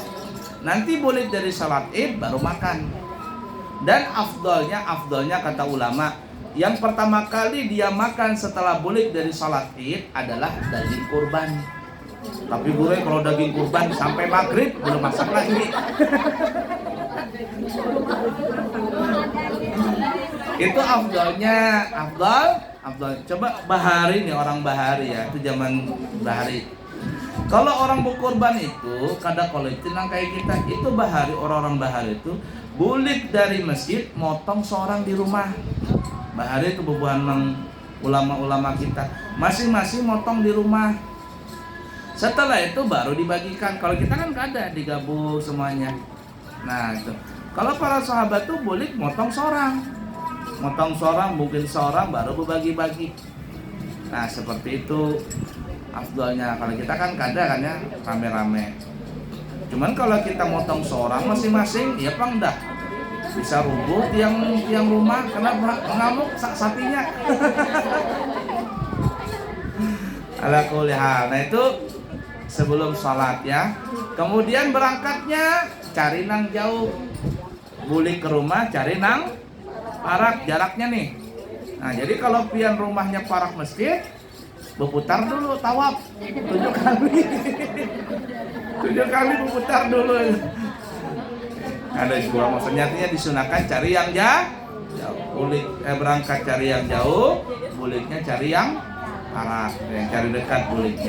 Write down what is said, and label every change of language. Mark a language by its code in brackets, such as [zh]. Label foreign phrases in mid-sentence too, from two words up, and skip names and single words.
[id] Nanti boleh dari salat Id baru makan. Dan afdolnya kata ulama, yang pertama kali dia makan setelah boleh dari salat Id adalah daging kurban. Tapi gue kalau daging kurban sampai maghrib belum masak lagi. Itu afdal. Coba Bahari nih, orang Bahari ya, itu zaman Bahari. [bjn] Kalau orang berkorban itu kada kolektif nang kayak kita, itu Bahari, orang-orang Bahari itu bulik dari masjid motong seorang di rumah. Bahari itu bebuhan nang ulama-ulama kita, masing-masing motong di rumah. [id] Setelah itu baru dibagikan. Kalau kita kan kada digabung semuanya. Nah, itu. [bjn] Kalau para sahabat tuh bulik motong seorang mungkin seorang baru berbagi-bagi. [id] Nah, seperti itu afdalnya. [bjn] Kalau kita kan kada kan ya rame-rame. Cuman kalau kita motong seorang masing-masing ya pang dah bisa rubuh tiang rumah karena mengamuk sapinya. [ar] Ala kulli hal. [id] Nah, itu sebelum sholat ya. Kemudian berangkatnya cari nang jauh. [bjn] Bulik ke rumah cari nang parak jaraknya nih. Nah, jadi kalau pian rumahnya parak masjid, [id] berputar dulu tawaf 7 kali. 7 kali berputar dulu. Ada juga maksudnya disunahkan cari yang jauh. [bjn] Bulik berangkat cari yang jauh, buliknya cari yang parak, yang cari dekat buliknya.